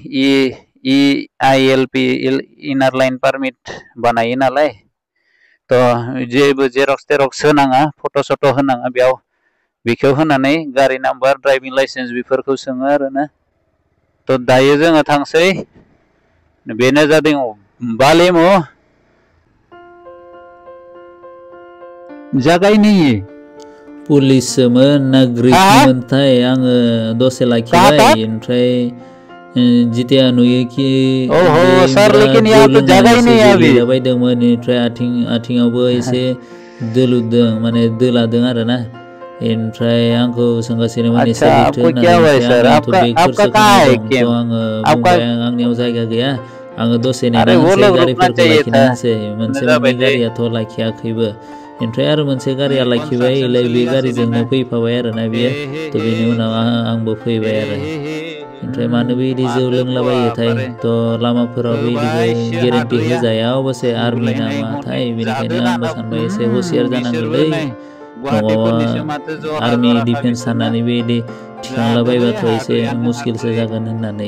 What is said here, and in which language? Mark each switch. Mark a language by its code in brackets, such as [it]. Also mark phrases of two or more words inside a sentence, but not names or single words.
[brx] ILP इनार लाइन पारमिट बानायो नालाय तो जेबो जेरक्स तेरक्स होनाङा फट' सट' होनाङा बेयाव बेखौ होनानै गारि नाम्बार [en] driving licence [brx] बेफोरखौ सोङो आरोना तो दायो जोङो थांसै बेनो जादों बालेमु जागायनि पुलिसमोन ना ग्रिकमोनथाय आङो दसे लाखिबाय ओमफ्राय जितिया नुयो कि [hi] सर लेकिन यहाँ पे जगह ही नहीं है अभी [brx] बायदोंमोन ओमफ्राय आथिङावबो एसे दोलुदों माने दोलादों आरोना ओमफ्राय आंखौ सोंगासिनो माने [hi] आपको क्या हुआ है सर आपका कहाँ है केम [brx] आंनियाव जायगा गैया आङो दसे नेनानैसै गारिफोरखौ लाखिनानैसै मोनसे मोननै गारियाथ' लाखियाखैबो ओमफ्राय आरो मोनसे गारिया लाखिबाय इलाय बे गारिजोंनो फैफाबाय आरोना बियो तो बेनि उनाव आंबो फैबाय आरो ओमफ्राय मानो बिदि जौ लोंलाबायोथाय तो लामाफोराव बिदिबो गेरेन्टि होजाया अबसे आर्मि नामाथाय बेनिखायनो आंबो सानबाय एसे हुसियार जानांगौलै आर्मि डिफेन्स साननानै बिदि थिखांलाबायबाथ' एसे मुस्किलसो जागोन होननानै